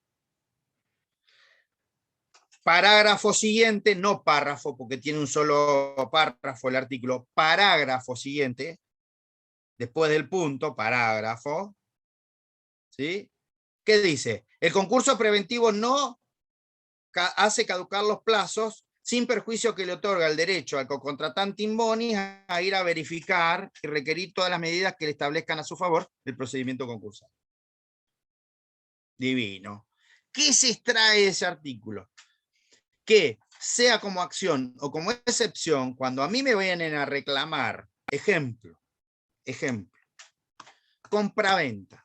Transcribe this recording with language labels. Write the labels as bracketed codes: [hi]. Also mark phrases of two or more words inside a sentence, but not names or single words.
[es] Parágrafo siguiente, no párrafo, porque tiene un solo párrafo el artículo. Parágrafo siguiente, después del punto, parágrafo, ¿sí? ¿Qué dice? El concurso preventivo no hace caducar los plazos sin perjuicio que le otorga el derecho al cocontratante [la] in bonis [es] a ir a verificar y requerir todas las medidas que le establezcan a su favor el procedimiento concursal. Divino. ¿Qué se extrae de ese artículo? Que sea como acción o como excepción, cuando a mí me vienen a reclamar, ejemplo, compraventa.